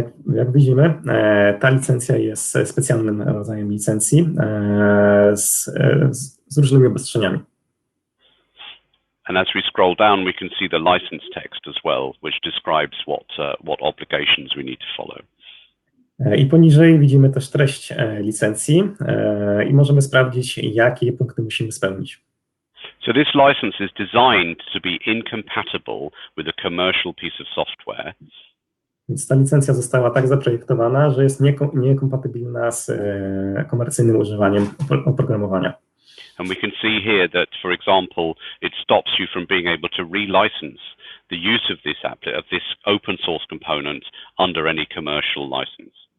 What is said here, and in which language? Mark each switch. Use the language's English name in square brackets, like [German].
[Polish] Jak widzimy, ta licencja jest specjalnym rodzajem licencji z różnymi obostrzeniami. [English] And as we scroll down, we can see the license text as well, which describes what obligations we need to follow. [Polish] I poniżej widzimy też treść licencji i możemy sprawdzić, jakie punkty musimy spełnić. [English] So this license is designed to be incompatible with a commercial piece of software. [Polish] Więc ta licencja została tak zaprojektowana, że jest niekompatybilna z komercyjnym używaniem oprogramowania. [English] And we can see here that, for example, it stops you from being able to relicense the use of this open source component under any commercial license.